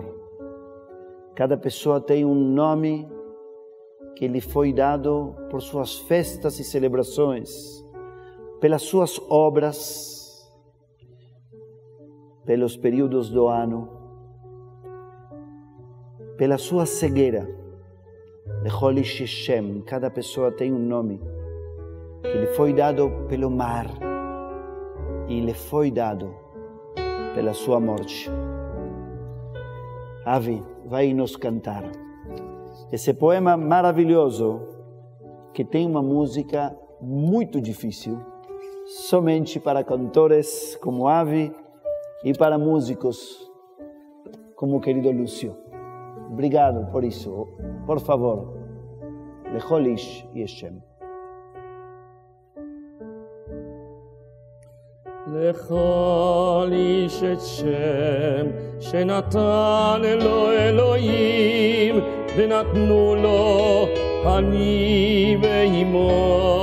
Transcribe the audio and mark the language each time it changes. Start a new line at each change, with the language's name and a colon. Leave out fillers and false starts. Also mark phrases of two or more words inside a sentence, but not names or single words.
Portuguese: Cada pessoa tem um nome que lhe foi dado por suas festas e celebrações, pelas suas obras, pelos períodos do ano, pela sua cegueira.
Hebrew: לכל איש שם,
Portuguese: cada pessoa tem um nome que lhe foi dado pelo mar e lhe foi dado pela sua morte. Avi vai nos cantar esse poema maravilhoso que tem uma música muito difícil, somente para cantores como Avi e para músicos como o querido Lúcio. Obrigado por isso. Por favor,
Hebrew: לכל איש שם. לכל איש את שם שנתן לו אלוהים ונתנו לו אני ואמו.